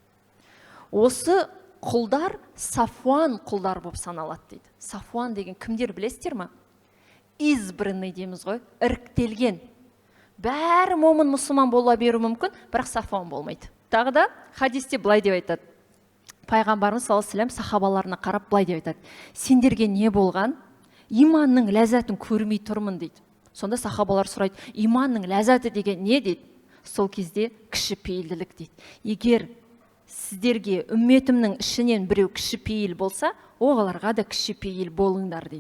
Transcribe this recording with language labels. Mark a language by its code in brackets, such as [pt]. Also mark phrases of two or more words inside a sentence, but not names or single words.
[kk] Осы құлдар Сафуан құлдар болып саналады дейді. Сафуан деген кімдер білесіздер ма? Избранный дейміз ғой, іріктелген. Бәрі момын мұсылман бола беру мүмкін, бірақ Сафуан болмайды. Тағы да хадисте былай деп айтады. Пайғамбарымыз [ar] صلى الله عليه وسلم [kk] сахабаларына қарап былай деп айтады. Сендерге не болған? Иманның ләззатын көрмей тұрмын дейді. Сонда сахабалар сұрайды, иманның ләззаты деген не дейді? Сол кезде кішіпейілділік дейді. Егер сіздерге үмметімнің ішінен біреу кішіпейіл болса, оғаларға да кішіпейіл болыңдар дейді.